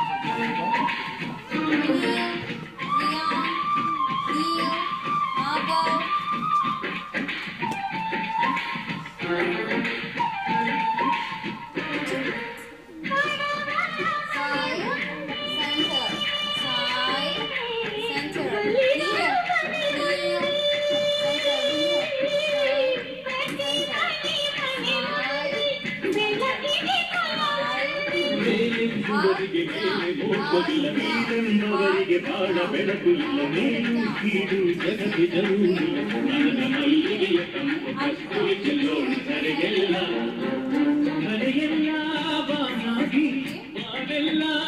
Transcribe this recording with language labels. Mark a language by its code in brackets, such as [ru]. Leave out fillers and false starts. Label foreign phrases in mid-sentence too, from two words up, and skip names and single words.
[kn] Neil, Riyan, Neil, Abhav, Sai, Center, Sai, Center, Neil, Neil, Center, Neil, ನೀರೆಂಬವರಿಗೆ ಬಾಳ ಬೆಳಕು ಇಲ್ಲ ಮೇಲು ಕೀಡು ಜಗತಿ ಜರುಗಿಲ್ಲ ಮನದ ಮಲ್ಲಿಗೆಯ ತಂಪು ಕಸ್ತೂರಿ ಚೆಲ್ಲೋಣ ಧರೆಗೆಲ್ಲ ಧರೆಗೆಲ್ಲ ಬಾನಾಗಿ ಬಾವೆಲ್ಲ